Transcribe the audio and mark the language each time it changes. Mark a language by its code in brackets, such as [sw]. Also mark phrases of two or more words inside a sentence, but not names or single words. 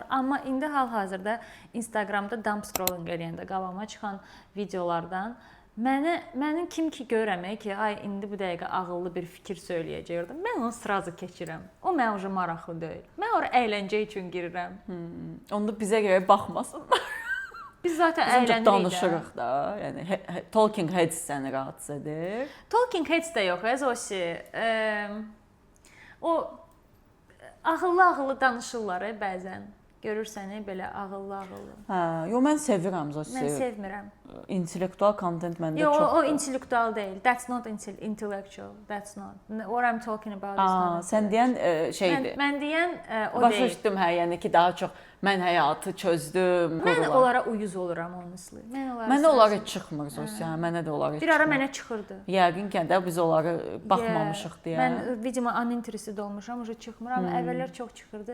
[az] Amma indi hal-hazırda Instagramda [en] dump scrolling [az] eləyəndə qabağıma çıxan videolardan mənim kim ki görürəm ki, ay indi bu dəqiqə ağıllı bir fikir söyləyəcəkdim. Mən onu sразу keçirəm. O mənə уже maraqlı deyil. Mən ora əyləncə üçün girirəm. Onda bizə görə baxmasınlar. Biz zaten əylənirik də. Danışırıq da. Yəni [en] talking heads [az] səni rahatsız edir. [en] Talking heads [az] də yox, Zosi. O ağıllı danışırlar bəzən. Görürsən belə ağıllı. Hə, yo mən sevirəm Zosi. Mən sevmirəm. İntellektual content məndə çox. Yox, o intellektual deyil. [en] That's not intellectual. That's not. What I'm talking about is not. [az] Sən deyən şeydir. Mən deyən o başa deyil. Başa düşdüm hə, yəni ki daha çox mən həyatı çözdüm. Mən onlara uyuz oluram honestly. Mənə onlar heç çıxmır Zosi. Mənə də onlar heç. Bir ara mənə çıxırdı. Yəqin ki də biz onları baxmamışıq deyə. Mən videoma uninterested olmuşam, уже çıxmır, amma əvvəllər çox çıxırdı.